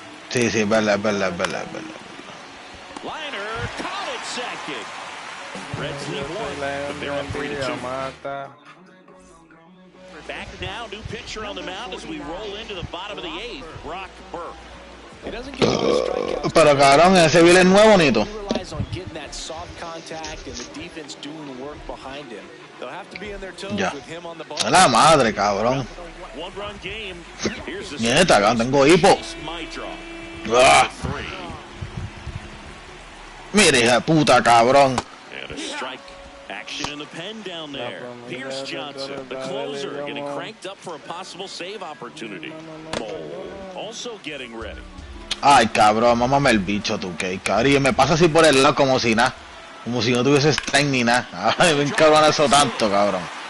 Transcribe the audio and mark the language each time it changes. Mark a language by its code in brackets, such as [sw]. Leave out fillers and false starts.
[es] Sí, sí, es verdad, es verdad, es verdad, es verdad. [en] Liner, caught it second. Reds lead one, but they're up 3-2. Back now, new pitcher on the mound as we roll into the bottom of the 8th, Brock Burke. He doesn't get a lot of strikeouts. [es] Pero cabrón, ese Bill es nuevo, bonito. [en] He relies on getting that soft contact and the defense doing work behind him. They'll have to be in their toes with him on the ball. [es] A la madre, cabrón. [en] One-run game. Here's the [es] Nieta, cabrón, tengo hipo. Ah. Mire, hija de puta, cabrón. [en] And a strike action in the pen down there. Pierce Johnson, the closer, getting cranked up for a possible save opportunity. Mole also getting ready. [es] Ay, cabrón, mámame el bicho, tú, que cabrón. Y me pasa así por el lado como si nada. Como si no tuviese strength ni nada. Ay, me encabrona eso tanto, cabrón.